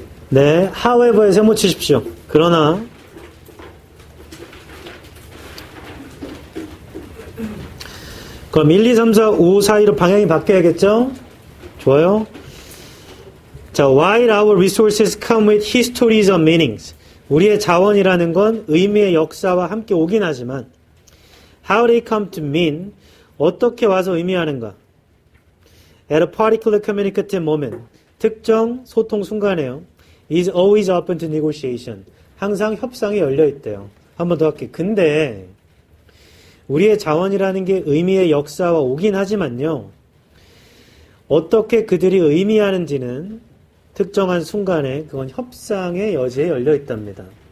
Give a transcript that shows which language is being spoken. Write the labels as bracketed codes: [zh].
[ko] 네, however에 세모 치십시오. 그러나, 그럼 1, 2, 3, 4, 5 사이로 방향이 바뀌어야겠죠? 좋아요. [en] 자, while our resources come with histories of meanings. [ko] 우리의 자원이라는 건 의미의 역사와 함께 오긴 하지만, [en] how they come to mean, [ko] 어떻게 와서 의미하는가? [en] At a particular communicative moment, [ko] 특정 소통 순간에요. [en] is always open to negotiation. [ko] 항상 협상이 열려있대요. 한 번 더 할게요. 근데 우리의 자원이라는 게 의미의 역사와 오긴 하지만요. 어떻게 그들이 의미하는지는 특정한 순간에 그건 협상의 여지에 열려있답니다.